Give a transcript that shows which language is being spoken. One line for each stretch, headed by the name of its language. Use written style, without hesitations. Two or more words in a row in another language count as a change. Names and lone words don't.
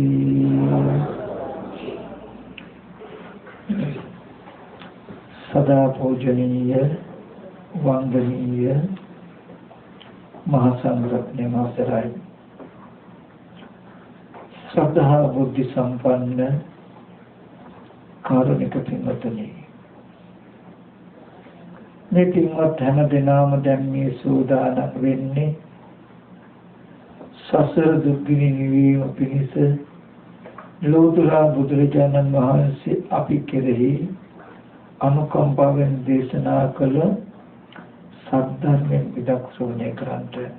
Sinhala: සදා පූජනීය වන්දනීය මහාසංඝරත්න මහාසරාය ශ්‍රද්ධා බුද්ධි සම්පන්න කාරුණික පින්වතුනි මේ පින්වත් හැම දිනම දැන් මේ සූදානම් වෙන්නේ සසර දුක්ගිනි නිවීම පිණිස ලෝතුරා බුදුරජාණන් වහන්සේ අපි කෙරෙහි අනුකම්පාවෙන් දේශනා කළ සද්ධර්මයෙන් විදක් ශ්‍රවණය කරන්ට.